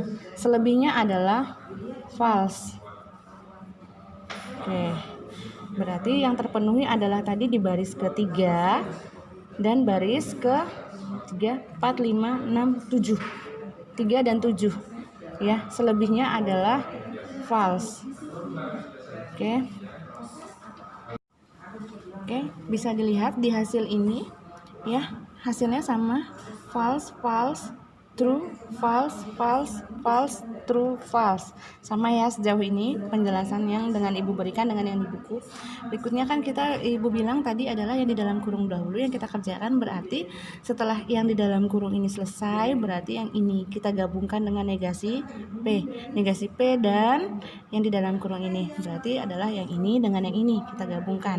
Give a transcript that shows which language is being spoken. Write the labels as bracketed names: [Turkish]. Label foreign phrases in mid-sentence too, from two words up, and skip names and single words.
[Indonesian] Selebihnya adalah false. Oke, berarti yang terpenuhi adalah tadi di baris ketiga dan baris ke 3, 4, 5, 6, 7. 3 dan 7. Ya, selebihnya adalah false. Oke. Oke, bisa dilihat di hasil ini ya, hasilnya sama, [English] false, false, true, false, false, false, true, false. [Indonesian] Sama ya sejauh ini penjelasan yang dengan Ibu berikan dengan yang di buku. Berikutnya kan Ibu bilang tadi adalah yang di dalam kurung dahulu yang kita kerjakan, berarti setelah yang di dalam kurung ini selesai, berarti yang ini kita gabungkan dengan negasi P. Negasi P dan yang di dalam kurung ini. Berarti adalah yang ini dengan yang ini kita gabungkan.